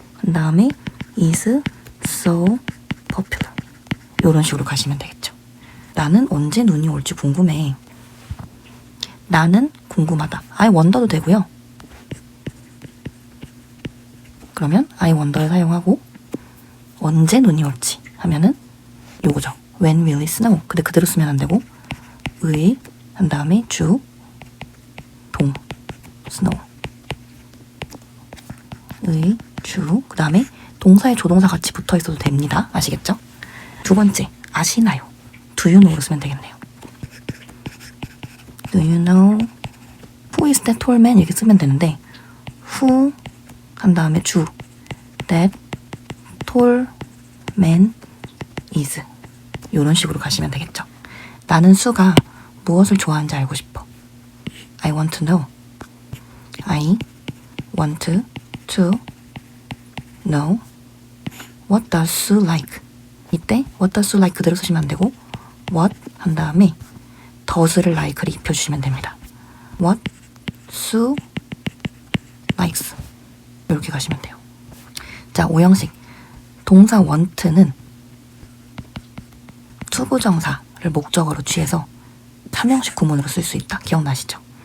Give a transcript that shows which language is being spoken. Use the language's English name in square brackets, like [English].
[Korean] 한 다음에 [English] is so popular. [Korean] 이런 식으로 가시면 되겠죠. 나는 언제 눈이 올지 궁금해. 나는 궁금하다. [English] I wonder [Korean] 도 되고요. 그러면 [English] I wonder [Korean] 를 사용하고 언제 눈이 올지 하면은 요거죠. [English] When will it snow? [Korean] 근데 그대로 쓰면 안 되고 한 다음에 주, 동, snow. 주, 그 다음에 동사에 조동사 같이 붙어 있어도 됩니다. 아시겠죠? 두 번째, 아시나요? [English] Do you know로 [Korean] 쓰면 되겠네요. [English] Do you know who is that tall man? [Korean] 이렇게 쓰면 되는데 who 한 다음에 주 [English] that tall man is [Korean] 이런 식으로 가시면 되겠죠. 나는 수가 무엇을 좋아하는지 알고 싶어. [English] I want to know. I want to know what does Sue like. [Korean] 이때 [English] what does Sue like [Korean] 그대로 쓰시면 안 되고 what 한 다음에 does를 like를 입혀주시면 됩니다. [English] What Sue likes [Korean] 이렇게 가시면 돼요. 자, 5형식 동사 want는 투부정사를 목적어로 취해서 3형식 구문으로 쓸 수 있다. 기억나시죠?